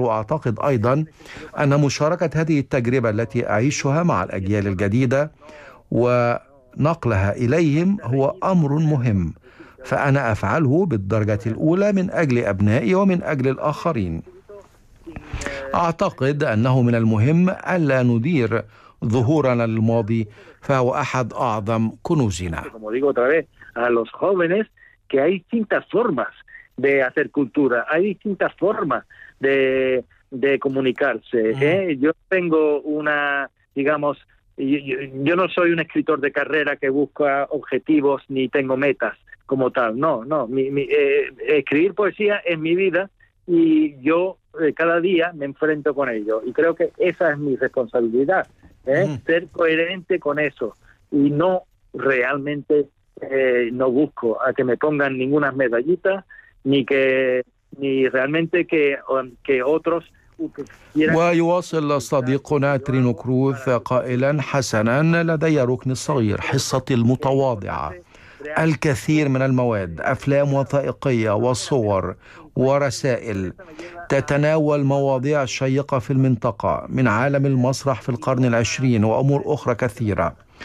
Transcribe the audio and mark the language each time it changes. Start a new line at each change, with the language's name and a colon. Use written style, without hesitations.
Arabic: وأعتقد أيضا أن مشاركة هذه التجربة التي أعيشها مع الأجيال الجديدة ونقلها إليهم هو أمر مهم، فأنا أفعله بالدرجة الأولى من أجل أبنائي ومن أجل الآخرين. أعتقد أنه من المهم ألا ندير ظهورنا للماضي، فهو أحد أعظم كنوزنا.
Spanish: Como digo otra vez a los jóvenes que hay distintas formas de hacer cultura, hay distintas formas de comunicarse. Yo tengo una, digamos, yo no soy un escritor de carrera que busca objetivos ni tengo metas como tal. No. Escribir poesía es mi vida y yo cada día me enfrento con ello. Y creo que esa es mi responsabilidad. Ser coherente con eso y no realmente no busco a que me pongan ninguna medallita ni realmente que otros.
Arabic: ويواصل صديقنا ترينو كروز قائلا: حسنا، لدي ركن صغير، حصة المتواضعة، الكثير من المواد، أفلام وثائقية وصور ورسائل تتناول مواضيع شيقة في المنطقة من عالم المسرح في القرن العشرين وأمور أخرى كثيرة.